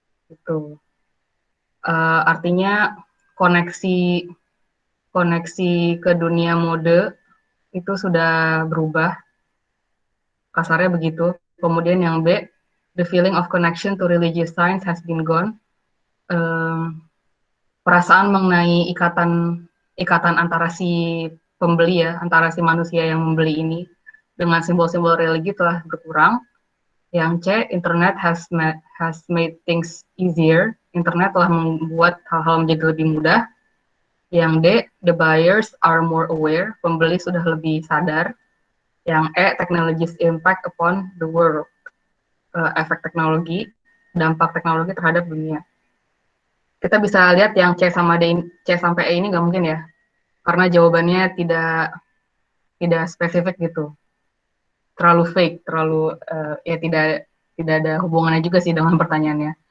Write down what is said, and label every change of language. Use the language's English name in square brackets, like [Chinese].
[Indonesian] Itu artinya koneksi ke dunia mode itu sudah berubah, kasarnya begitu. Kemudian yang B, [English] the feeling of connection to religious signs has been gone. [Indonesian] Perasaan mengenai ikatan antara si pembeli ya, antara si manusia yang membeli ini dengan simbol-simbol religi telah berkurang. Yang C, [English] internet has made things easier. [Indonesian] Internet telah membuat hal-hal menjadi lebih mudah. Yang D, [English] the buyers are more aware. [Indonesian] Pembeli sudah lebih sadar. Yang E, [English] technology's impact upon the world. [Indonesian] Efek teknologi, dampak teknologi terhadap dunia. Kita bisa lihat yang C sampai E ini nggak mungkin ya, karena jawabannya tidak spesifik gitu, terlalu fake, ya tidak ada hubungannya juga sih dengan pertanyaannya.